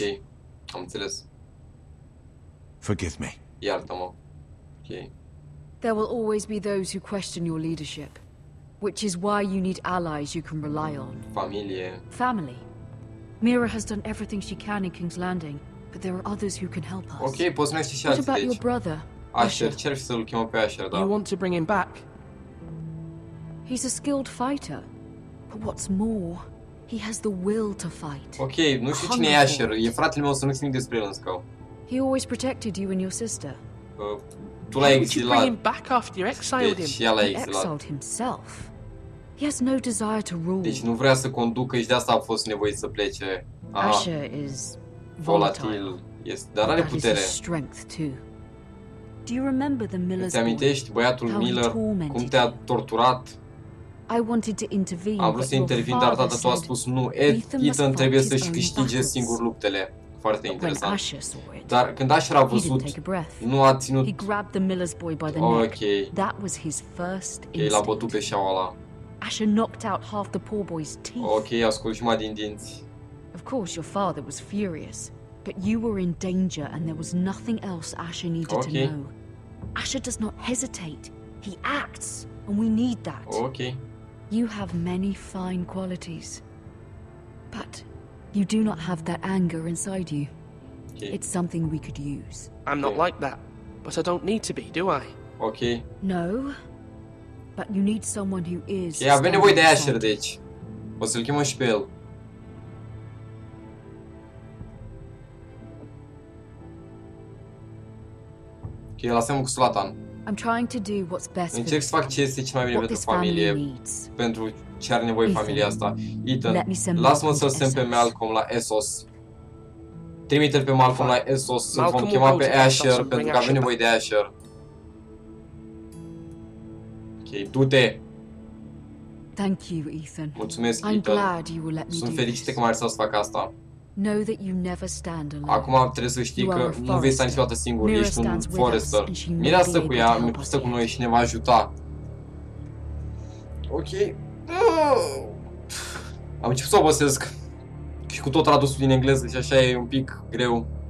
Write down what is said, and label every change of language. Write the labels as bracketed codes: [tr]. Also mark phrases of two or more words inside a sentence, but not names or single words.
[ro] Ok. Am înțeles. [en] Forgive me. [ro] Iartă-mă. Ok. [en] There will always be those who question your leadership, which is why you need allies you can rely on. [ro] Familie. [en] Family. Mira has done everything she can in King's Landing, but there are others who can help us. [ro] Ok, poți să și [en] What [ro] alții [en] about [ro] de [en] your [ro] aici. [en] brother? [ro] Asher, ce-ar fi să-l chemăm pe Asher, da? [en] You want to bring him back? He's a skilled fighter, but what's more, he has the will to fight. [ro] Ok, nu știu cine e Asher. E fratele meu, să nu știu nimic despre el în scau. [en] He always protected you and your sister. [ro] Tu l-ai [en] Why would you bring him [ro] exilat. [en] back after you exiled [ro] Deci [en] him? [ro] ea l-a [en] He [ro] exilat. [en] exiled himself. He has no desire to rule. [ro] Deci nu vrea să conducă și de asta a fost nevoit să plece. Aha, [en] Asher is volatile, [ro] volatil. Este, dar are [en] that is [ro] putere. [en] his strength too. Do you remember the Miller's [ro] Îți amintești, băiatul [en] How he [ro] Miller, [en] tormented [ro] cum te-a torturat? [en] I wanted to intervene, [ro] Am vrut să intervin, dar tata tu a spus nu. Ethan trebuie să-și câștige singur luptele. Foarte [en] When [ro] interesant. [en] Asher saw it, [ro] Dar când Asher a [en] he didn't [ro] văzut, [en] take a breath. [ro] nu a ținut. [en] He grabbed the Miller's boy by the [ro] Ok. [en] neck. That was his first [ro] Ok, l-a bătut [en] instinct. [ro] pe șaua ăla. [en] Asher knocked out half the poor boy's teeth. [ro] Ok, a scos jumătate din dinți. [en] Of course, your father was furious, but you were in danger and there was nothing else Asher needed to [ro] Okay. [en] know. Asher does not hesitate. He acts, and we need that. [ro] Ok. [en] You have many fine qualities, but you do not have that anger inside you. [ro] Ok. [en] It's something we could use. I'm not like that, but I don't need to be, do I? [ro] Ok. [en] No, but you need someone who is. [ro] Ok, avem nevoie de [en] standing [ro] Asher, [en] beside [ro] deci. O să-l chemăm și pe el. Ok, lăsăm cu Slatan. [en] I'm trying to do what's best for [ro] Încerc să [en] this [ro] fac ce este cel mai bine [en] what [ro] pentru [en] this family [ro] familie, [en] needs. [ro] pentru ce are nevoie [en] Ethan, [ro] familia asta. [en] let me [ro] Ethan, [en] send [ro] lasă-mă [en] Malcolm [ro] să-l [en] to [ro] semn pe [en] Essos. [ro] Malcolm la Essos. Trimite-l pe Malcolm la Essos, să-l vom [en] Malcolm [ro] chema [en] will [ro] pe [en] go to Essos [ro] Asher, [en] and [ro] pentru [en] bring [ro] că avem [en] Asher [ro] nevoie de Asher. Ok, du-te! [en] Thank you, Ethan. [ro] Mulțumesc, [en] I'm [ro] Ethan. [en] glad you will let me [ro] Sunt [en] do [ro] fericită [en] this. [ro] că m-ai lăsat să fac asta. [en] Know that you never stand alone. [ro] Acum trebuie să știi că nu vei sta niciodată singur, ești un Forester. Mira stă cu ea, stă cu noi și ne va ajuta. Ok. Am început să obosesc. Și cu tot tradusul din engleză și așa e un pic greu.